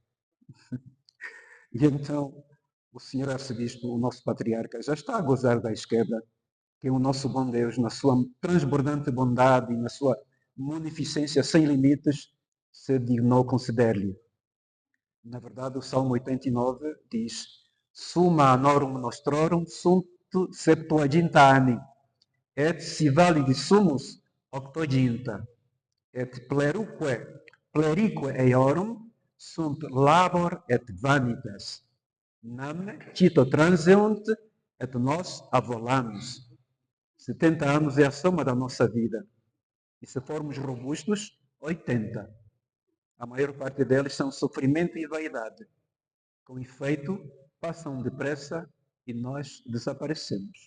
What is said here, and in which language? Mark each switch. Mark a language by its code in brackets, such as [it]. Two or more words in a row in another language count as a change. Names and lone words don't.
[pt] E então, o senhor arcebispo, o nosso patriarca, já está a gozar da esquebra, que o nosso bom Deus, na sua transbordante bondade e na sua munificência sem limites, se dignou conceder-lhe. Na verdade, o Salmo 89 diz: [la] Summa anorum nostrorum sunt septuaginta anni, et si validi sumus octoginta, et plerique eorum sunt labor et vanitas. Nam, Tito Transeunt, et nós avolamos. [pt] 70 anos é a soma da nossa vida. E se formos robustos, 80. A maior parte deles são sofrimento e vaidade. Com efeito, passam depressa e nós desaparecemos.